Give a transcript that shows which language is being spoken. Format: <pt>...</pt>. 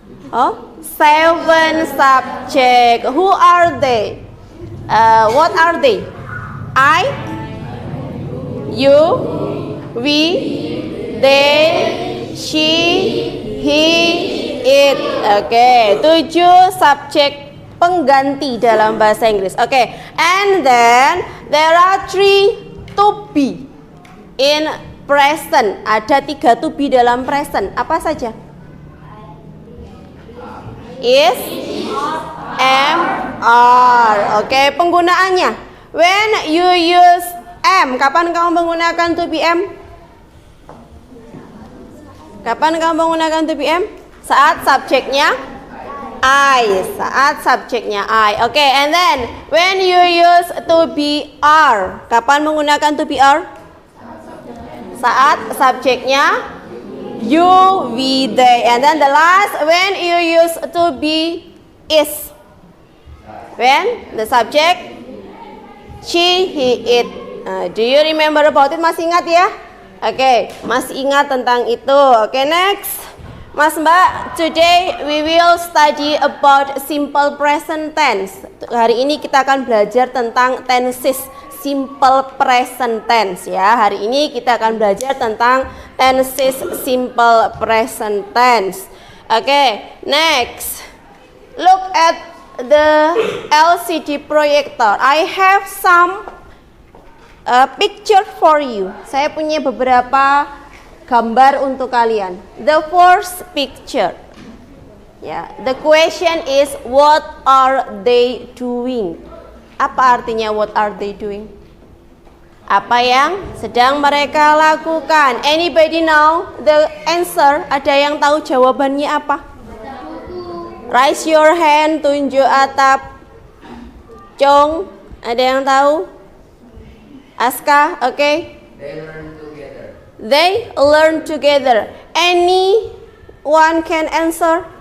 <en>Oh, 7 subject. Who are they? What are they? I, you, we, they, she, he, it.</en> <id>Oke, 7 subjek pengganti dalam bahasa Inggris.</id> <en>Oke, and then there are 3 to be in present.</en> <id>Ada 3 to be dalam present. Apa saja?</id> <en>Is, am, are. Oke,</en> <id>penggunaannya.</id> <en>When you use am,</en> <id>kapan kamu menggunakan</id> <en>to be am?</en> <id>Kapan kamu menggunakan to be am? Saat subjeknya I. Saat subjeknya I.</id> <en>Oke, and then when you use to be are,</en> <id>kapan menggunakan</id> <en>to be are?</en> <id>Saat subjeknya you, we, they.</id> <en>And then the last, when you use to be is, when the subject she, he, it. Do you remember about it?</en> <id>Masih ingat ya? Oke, masih ingat tentang itu.</id> <en>Oke, next. Mas Mbak, today we will study about simple present tense.</en> <id>Hari ini kita akan belajar tentang tenses simple present tense, ya. Hari ini kita akan belajar tentang tenses simple present tense.</id> <en>Oke, next. Look at the LCD projector. I have some picture for you.</en> <id>Saya punya beberapa gambar untuk kalian.</id> <en>The first picture. Ya, the question is what are they doing?</en> <id>Apa artinya</id> <en>what are they doing?</en> <id>Apa yang sedang mereka lakukan?</id> <en>Anybody know the answer?</en> <id>Ada yang tahu jawabannya apa?</id> <en>Raise your hand,</en> <id>tunjuk atap. Cong, ada yang tahu? Aska, oke? Okay.</id> <en>They learn together. Anyone can answer?</en>